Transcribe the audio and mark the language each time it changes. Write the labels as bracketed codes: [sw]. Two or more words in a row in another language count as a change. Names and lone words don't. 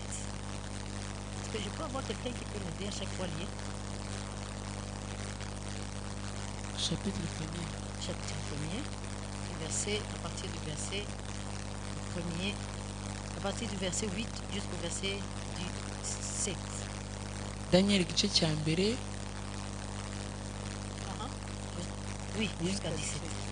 [fr] Est-ce que je peux avoir quelqu'un qui peut m'aider à chaque fois lire? Chapitre 1er, verset, à partir du verset 1er, à partir du verset 8 jusqu'au verset 17. [rw] Daniel igice cya mbere. [fr] Oui, jusqu'à 17.